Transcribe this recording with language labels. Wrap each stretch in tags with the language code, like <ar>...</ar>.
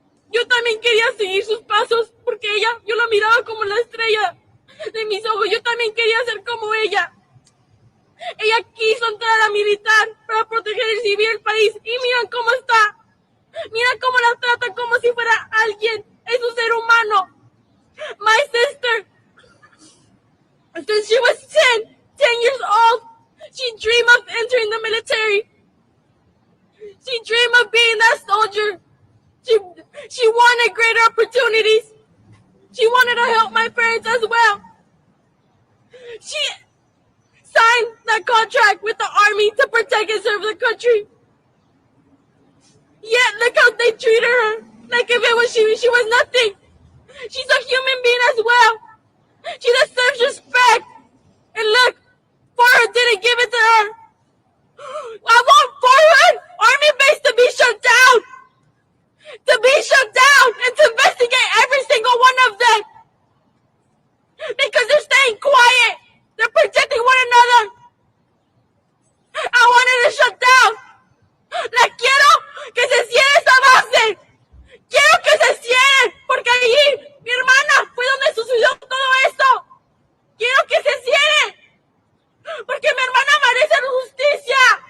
<es>Yo también quería seguir sus pasos, porque yo la miraba como la estrella de mis ojos. Yo también quería ser como ella. Ella quiso entrar a militar para proteger y servir el país. Y miren cómo está. Mira cómo la tratan como si fuera alguien. Es un ser humano.</es> <en>My sister, since she was 10 years old, she dreamed of entering the military. She dreamed of being that soldier. She wanted greater opportunities. She wanted to help my parents as well. She signed that contract with the Army to protect and serve the country. Yet look how they treated her, like if it was she was nothing. She's a human being as well. She deserves respect. And look, Farhad didn't give it to her. I want Farhad Army base to be shut down. To be shut down and to investigate every single one of them. Because they're staying quiet. They're protecting one another. I want it to shut down.</en> <es>La quiero que se cierre esa base. Quiero que se cierre, porque allí mi hermana fue donde sucedió todo esto. Quiero que se cierre, porque mi hermana merece justicia.</es>